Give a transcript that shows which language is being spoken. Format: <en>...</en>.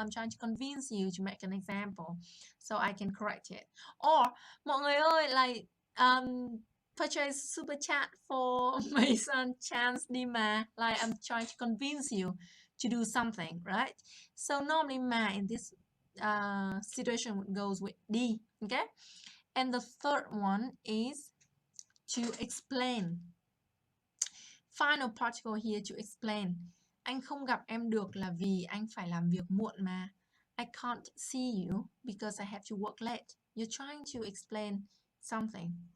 <en>I'm trying to convince you to make an example so I can correct it. Or</en> <vi>mọi người ơi,</vi> <en>like purchase super chat for Maison Chance</en> <vi>đi mà.</vi> <en>Like I'm trying to convince you to do something, right? So normally mà in this situation goes with đi, okay? And the third one is to explain. Final particle here to explain.</en> <vi>Anh không gặp em được là vì anh phải làm việc muộn mà.</vi> <en>I can't see you because I have to work late. You're trying to explain something.</en>